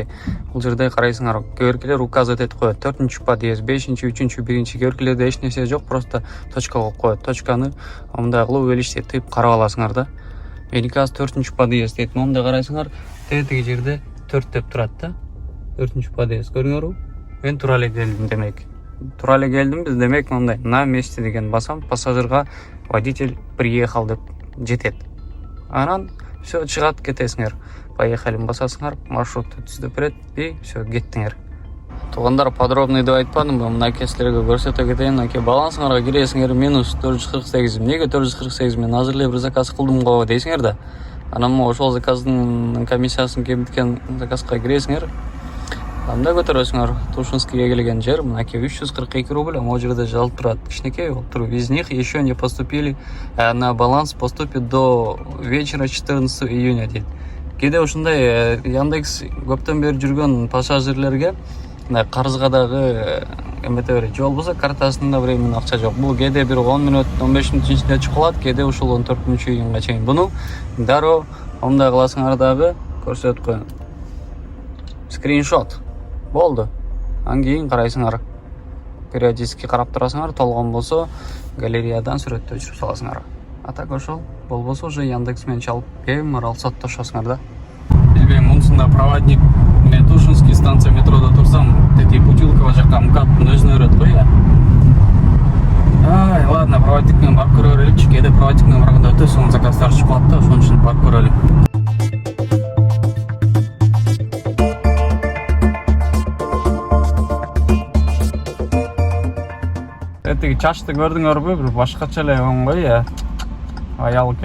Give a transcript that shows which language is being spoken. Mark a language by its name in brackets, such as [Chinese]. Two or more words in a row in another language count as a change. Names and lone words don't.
[Kyrgyz] Бул жерде карайсыңар, кеберкелер указывать этип коет. 4-чү подъезд, 5-чү, 3-чү, 1-чү кеберкелерде эч нерсе жок, [Russian] просто точка [Kyrgyz] коюп коет. Точканы мындай кылып величте тыйып карап аласыңар да. Меники азыр 4-чү подъезд дейт. Мындай карайсыңар, теги жерде 4 деп турат да. 4-чү подъезд көрүңөрбү? Мен тура эле келдим демек. Тура эле келдимбиз демек, мындай [Russian] на месте [Kyrgyz] деген басам, пассажирга [Russian] водитель приехал [Kyrgyz] деп жетет. Анан все чыгат, кетесиңер. Поехали басасыңар, маршрутты түзүп берет [Russian] и все, [Kyrgyz] кеттиңер. Туугандар, подробный деп айтпадым, мынакей силерге көрсөтө кетейин. Мынакей балансыңарга киресиңер, минус 448. Эмнеге 448? Мен азыр эле бир заказ кылдым го дейсиңер да. Анан ошол заказдын комиссиясын кемиткен заказга киресиңер. Анда көтөрөсүңөр. Тушинскийге келген жер мынакей 342 рубль, могу жерде жазылып турат. Кичинекей болуп туруп. [Russian] Из них еще не поступили на баланс, поступит до вечера 14 июня дейт. [Kyrgyz] Кээде ушундай Яндекс көптөн бери жүргөн пассажирлерге карызга дагы эмете берет. Же болбосо картасында временный акча жок. Бул кээде бир 10 мүнөт, 15 мүнөт ичинде чыгып калат, кээде ушул 14-июнга чейин. Буну дароо мындай кыласыңар дагы көрсөтүп коеюн. Скриншот. Болду. Анан кийин карайсыңар. Периодически карап турасыңар, толгон болсо галереядан сүрөттө өчүрүп саласыңар. А так ошол болбосо уже Яндекс менен чалып бемарал соттошосуңар да. Билбейм, мунусунда проводник мен Тушинский станция метрода турсам, тети Путилково жакка МКАДтын өзүнө өрөт го я. Ладно, проводник менен барып көрө береличи. Кээде проводник менен барганда өтө сонун заказдар чыгып калат да, ошон үчүн барып көрөлү. Этиги чачты көрдүңөрбү? Бир башкача эле оңгой я. Аял экен.